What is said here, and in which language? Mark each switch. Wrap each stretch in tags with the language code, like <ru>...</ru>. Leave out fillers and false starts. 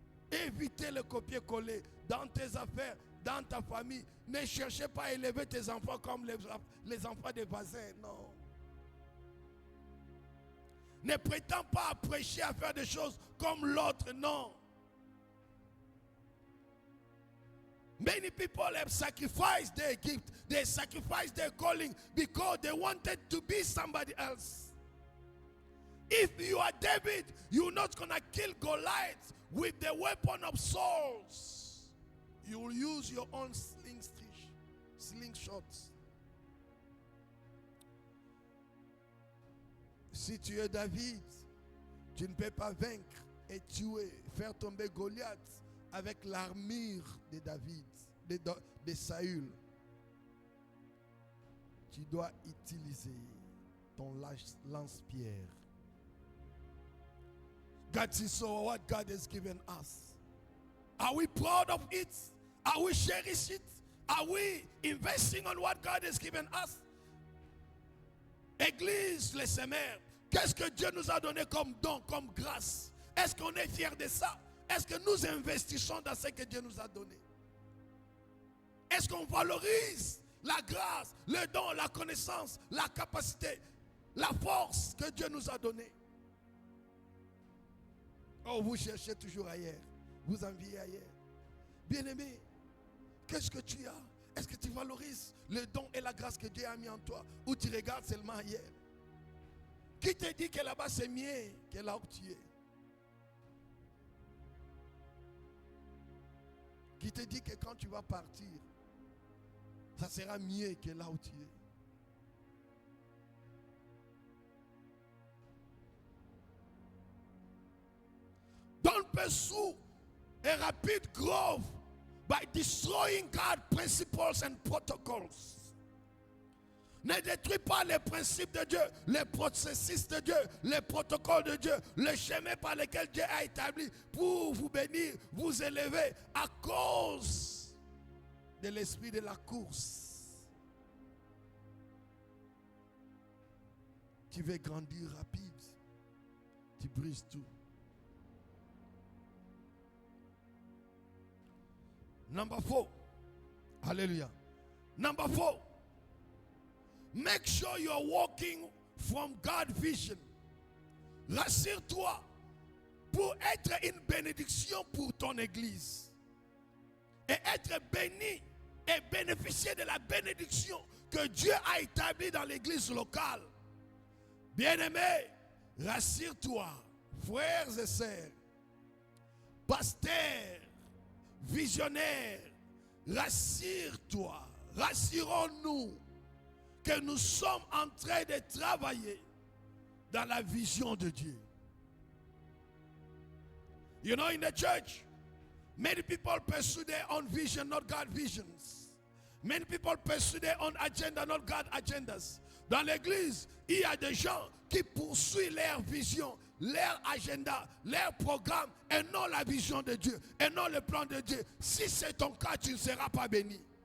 <fr>Évitez le copier-coller dans tes affaires, dans ta famille. Ne cherchez pas à élever tes enfants comme les enfants des voisins. Non. Ne prétends pas à prêcher, à faire des choses comme l'autre. Non.</fr> <en>Many people have sacrificed their gift. They sacrificed their calling because they wanted to be somebody else. If you are David, you're not going to kill Goliath with the weapon of swords. You will use your own slingshots.</en> <fr>Si tu es David, tu ne peux pas vaincre et tuer, faire tomber Goliath avec l'armure de David, de Saül. Tu dois utiliser ton lance-pierre.</fr> <en>God sees what God has given us. Are we proud of it? Are we cherishing it? Are we investing on what God has given us?</en> <fr>Église, les semeurs, qu'est-ce que Dieu nous a donné comme don, comme grâce? Est-ce qu'on est fiers de ça? Est-ce que nous investissons dans ce que Dieu nous a donné? Est-ce qu'on valorise la grâce, le don, la connaissance, la capacité, la force que Dieu nous a donnée? Oh, vous cherchez toujours ailleurs. Vous enviez ailleurs. Bien-aimé, qu'est-ce que tu as? Est-ce que tu valorises le don et la grâce que Dieu a mis en toi? Ou tu regardes seulement ailleurs? Qui te dit que là-bas c'est mieux que là où tu es? Qui te dit que quand tu vas partir, ça sera mieux que là où tu es?</fr> <en>Don't pursue a rapid growth by destroying God's principles and protocols.</en> <fr>Ne détruis pas les principes de Dieu, les processus de Dieu, les protocoles de Dieu, le chemin par lequel Dieu a établi pour vous bénir, vous élever à cause de l'esprit de la course. Tu veux grandir rapide, tu brises tout.</fr> <en>Number 4. Hallelujah. Number 4. Make sure you are walking from God's vision.</en> <fr>Rassure-toi pour être une bénédiction pour ton église. Et être béni et bénéficier de la bénédiction que Dieu a établie dans l'église locale. Bien-aimé, rassure-toi, frères et sœurs, pasteurs, visionnaire, rassure-toi, rassurons-nous que nous sommes en train de travailler dans la vision de Dieu.</fr> <en>You know, in the church, many people pursue their own vision, not God's visions. Many people pursue their own agenda, not God's agendas.</en> <fr>Dans l'église, il y a des gens qui poursuivent leur vision, leur agenda, leur programme, et non la vision de Dieu, et non le plan de Dieu. Si c'est ton cas, tu ne seras pas béni.</fr>